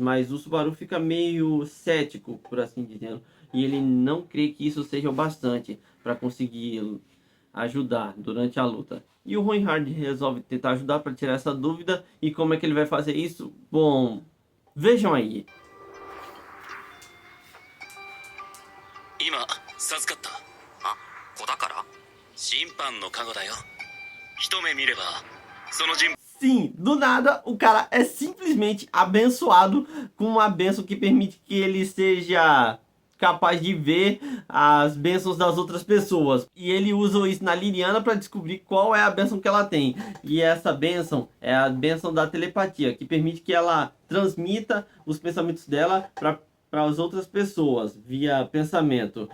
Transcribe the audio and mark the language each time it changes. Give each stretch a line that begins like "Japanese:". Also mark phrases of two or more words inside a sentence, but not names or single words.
Portuguese: Mas o Subaru fica meio cético, por assim dizendo, e ele não crê que isso seja o bastante para conseguir ajudar durante a luta. E o Reinhard resolve tentar ajudar para tirar essa dúvida. E como é que ele vai fazer isso? Bom, vejam aí.
Japanese: 今授かった。あ、子だから審判の加護だよ。一目見ればその人。
Portuguese: Sim, do nada o cara é simplesmente abençoado com uma benção que permite que ele seja capaz de ver as bênçãos das outras pessoas. E ele usa isso na Liliana para descobrir qual é a bênção que ela tem. E essa bênção é a bênção da telepatia, que permite que ela transmita os pensamentos dela para as outras pessoas via pensamento.